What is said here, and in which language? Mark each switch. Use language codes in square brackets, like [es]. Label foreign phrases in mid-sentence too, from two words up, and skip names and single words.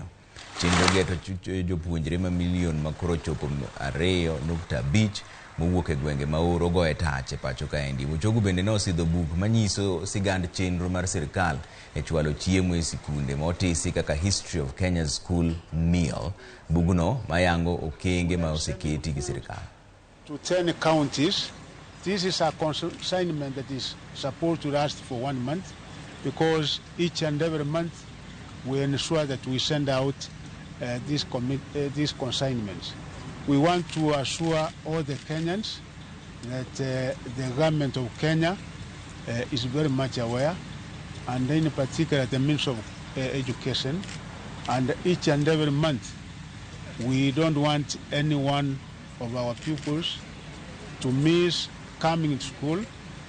[luo] Chenro geto jopuonjre ma milion makoro chopo 2.5 mowuok e gwenge ma oro go e tach e pacho kaendi. Machogu bende ne osidho buk manyiso sigand chenro mar sirkal e chwalo chiemo e sikunde motisi kaka History of Kenya's School Meal. Bugno mayango okenge ma oseketi gi sirkal. To 10 counties, [en] this is a consignment that is supposed to last for 1 month, because each and every month we ensure that we send out these consignments. We want to assure all the Kenyans that the government of Kenya is very much aware, and in particular the Ministry of Education, and each and every month we don't want any one of our pupils to miss coming to school